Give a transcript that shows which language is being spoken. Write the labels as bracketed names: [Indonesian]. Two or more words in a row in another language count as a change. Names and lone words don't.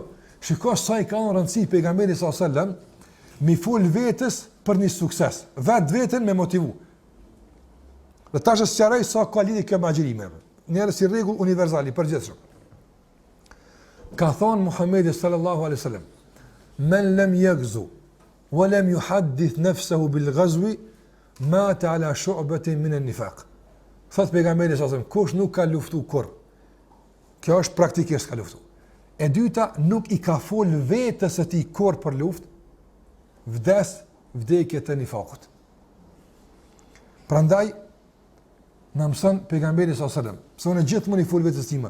[Albanian] Shikoj sa i ka rëndësi pejgamberi [Arabic] صلى الله عليه وسلم [Albanian] mi fol vetes për një sukses, veten me motivu. Dhe tash është sqaroj sa ka lidhje kjo me agjërimin. Njërë si rregull universal i përgjithshëm. Ka thonë Muhamedi [Arabic] صلى الله عليه وسلم, "من لم يغز ولم يحدث نفسه بالغزو مات على شعبة من النفاق." [Albanian] Thot pejgamberi [Arabic] صلى الله عليه وسلم, [Albanian] kush nuk ka luftu kurr. Kjo është praktikisht ka luftu. E dyta, nuk i ka fol vetes së tij kurr për luftë, vdekje të nifakut. Prandaj na mëson pejgamberi [Arabic] صلى الله عليه وسلم, [Albanian] se unë gjithmonë i fol vetes time.